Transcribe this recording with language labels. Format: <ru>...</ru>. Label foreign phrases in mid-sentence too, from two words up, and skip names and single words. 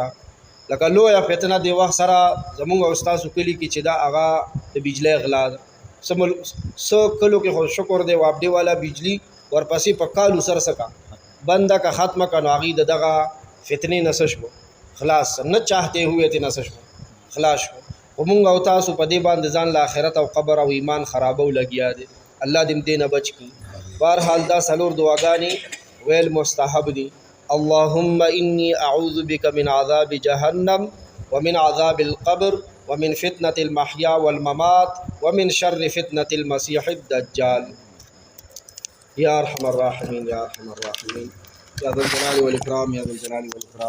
<ps>لکه لویه فتنه د وخت سره زموږ او ستاسو کلي کې چې دا هغه د بجلی غلا ده. څه کلو کې خو شکر دی وابډې والا بجلی ورپسې په کالو سره څه بنده که ختمه که نو هغوی د دغه فتنې نه څه شو خلاص، نه</ps> <ur>چاہتے ہوئے</ur> <ps>تې نه څه شو خلاص شو. خو موږ او تاسو په دې باندې ځان له آخرت او قبر او ایمان خرابو لګیا دی. الله دې دې نه بچ کړي. بهرحال دا څلور دعاګانې ویل مستحب دي.</ps> <ar>اللهم إني أعوذ بك من عذاب جهنم ومن عذاب القبر ومن فتنة المحيا والممات ومن شر فتنة المسيح الدجال. يا أرحم الراحمين يا أرحم الراحمين يا ذا الجلال والإكرام يا ذا الجلال والإكرام.</ar>